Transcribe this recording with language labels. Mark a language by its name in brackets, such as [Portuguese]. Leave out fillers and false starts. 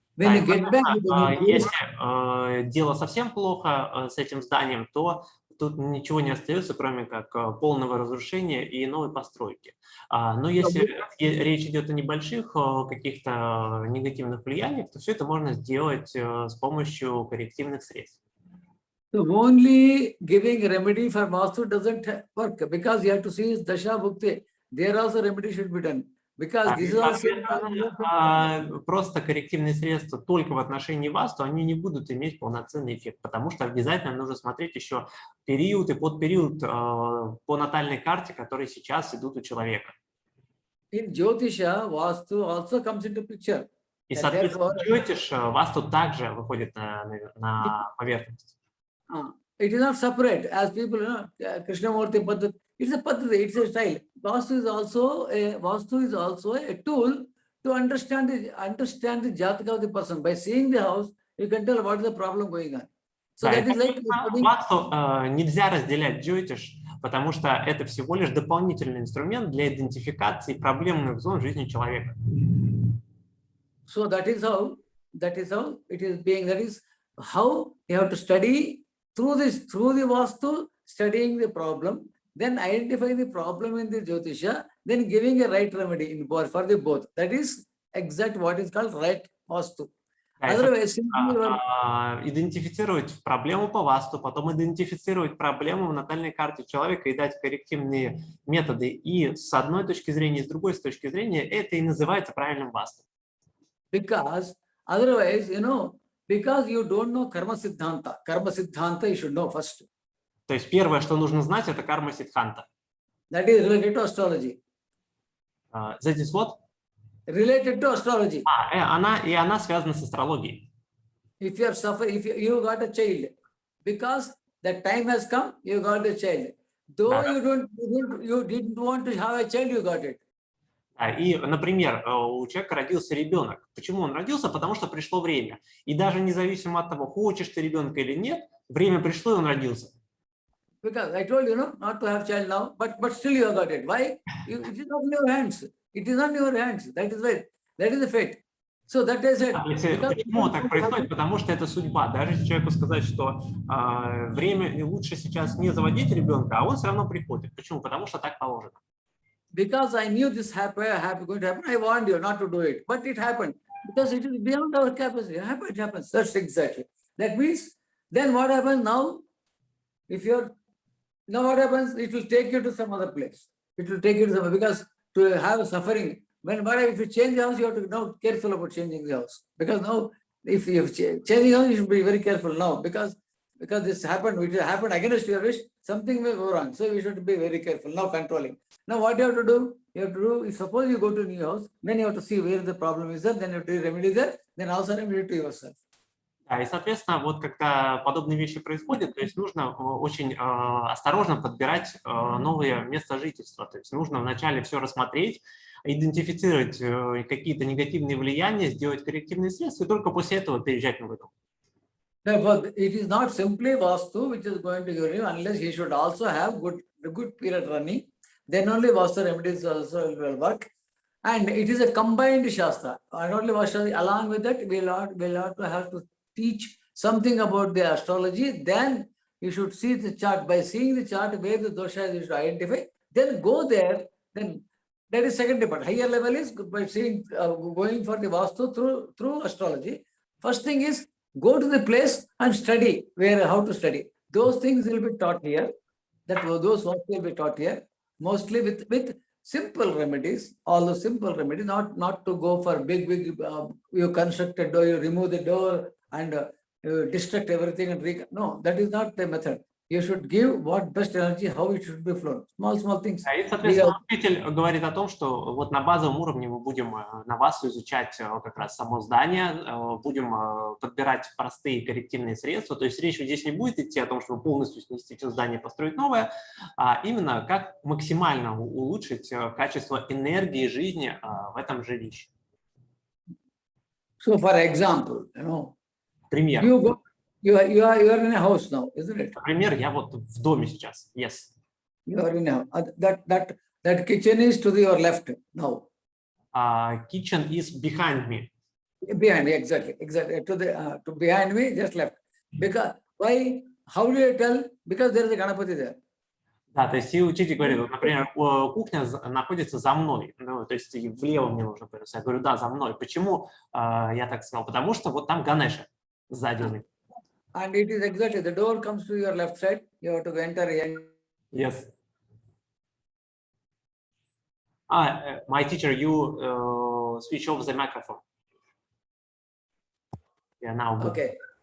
[English] When you get back the energies, [Russian] если дело совсем плохо с этим зданием, то тут ничего не остается, кроме как полного разрушения и новой постройки. Но если речь идет о небольших каких-то негативных влияниях, то все это можно сделать с помощью коррективных средств. [English] So only giving a remedy for Vastu doesn't work, because you have to see Dasha Bhukti. There also remedy should be done. Because this is also... [Russian] Просто коррективные средства только в отношении васту, они не будут иметь полноценный эффект, потому что обязательно нужно смотреть еще период и подпериод по натальной карте, которые сейчас идут у человека. [English] In Jyotisha, Vastu also comes into picture. [Russian] И, соответственно, Джотиш васту также выходит на поверхность. [English] It is not separate, as people, Krishnamurti Paddhati, it's a Paddhati, it's a style. Vastu is also a tool to understand the jataka of the person. By seeing the house, you can tell what is the problem going on. So [Russian] Да, и, [English] that is like [Russian] соответственно, [English] studying. [Russian] васту нельзя разделять джойтиш, потому что это всего лишь дополнительный инструмент для идентификации проблемных зон в жизни человека. [English] So that is how it is being. That is how you have to study through the vastu, studying the problem, then identifying the problem in the Jyotisha, then giving a right remedy in both for the both. That is exact what is called right vastu. [Russian] Да, и, [English] Otherwise, simply you are- [Russian] идентифицировать проблему по васту, потом идентифицировать проблему в натальной карте человека и дать коррективные методы и с одной точки зрения, и с другой с точки зрения, это и называется правильным васту. [English] because otherwise, because you don't know karma siddhanta you should know first. [Russian] То есть первое, что нужно знать, это карма сиддханта. [English] That is related to astrology. That is what? Related to astrology. [Russian] Она связана с астрологией. [English] If you are suffering, if you got a child, because the time has come, you got a child. Though you didn't want to have a child, you got it. [Russian] И, например, у человека родился ребенок. Почему он родился? Потому что пришло время. И даже независимо от того, хочешь ты ребенка или нет, время пришло, и он родился. [English] Because I told you, not to have child now, but still you got it. Why? It is not in your hands. It is not in your hands. That is right. That is the fate. So that is it. [Russian] Почему так происходит? Потому что это судьба. Даже если человеку сказать, что время лучше сейчас не заводить ребенка, а он все равно приходит. Почему? Потому что так положено. [English] Because I knew this going to happen, I warned you not to do it. But it happened. Because it is beyond our capacity. It happens. That's exactly. That means, then what happens now? Now what happens? It will take you to some other place. It will take you to somewhere. Because to have suffering, if you change the house, you have to be now careful about changing the house. Because now, if you change the house, you should be very careful now. Because this happened, it happened against your wish, something will go wrong. So we should be very careful, now controlling. Now what you have to do? If suppose you go to a new house, then you have to see where the problem is there, then you have to remedy there, then also remedy to yourself. [Russian] Да, и, соответственно, вот когда подобные вещи происходят, то есть нужно очень осторожно подбирать новые места жительства. То есть нужно вначале все рассмотреть, идентифицировать какие-то негативные влияния, сделать коррективные средства, и только после этого переезжать в новый дом. [English] Therefore, it is not simply Vastu which is going to give you, unless he should also have good period running. Then only Vastu remedies also will work. And it is a combined Shastra. Not only Vastu, along with that, we'll have to teach something about the astrology. Then you should see the chart. By seeing the chart where the doshas you should identify, then go there. Then that is second part. Higher level is by seeing, going for the Vastu through astrology. First thing is, go to the place and study how to study. Those things will be taught here. Those works will be taught here, mostly with simple remedies. All the simple remedies, not to go for big. You construct a door, you remove the door and you destruct everything and no, that is not the method. You should give what best energy, how it should be flown. Small things. [Russian] И, соответственно, учитель говорит о том, что вот на базовом уровне мы будем на вас изучать как раз само здание, будем подбирать простые коррективные средства. То есть речь здесь не будет идти о том, чтобы полностью снести все здание и построить новое, а именно как максимально улучшить качество энергии жизни в этом жилище. [English] So, for example, [Russian] Пример. [English] You are in a house now, isn't it? [Russian] Например, я вот в доме сейчас. [English] Yes. You are in a house. That kitchen is to your left now. Kitchen is behind me. Behind me, exactly. To behind me, just left. Because why? How do you tell? Because there is a Ganapati there. [Russian] Да, то есть и учитель говорит, вот, например, кухня находится за мной, то есть влево мне нужно повернуться. Я говорю, да, за мной. Почему я так сказал? Потому что вот там Ганеша сзади у меня. [English] And it is exactly, the door comes to your left side, you have to enter here. Yes. My teacher, you switch off the microphone. Yeah, now. Okay.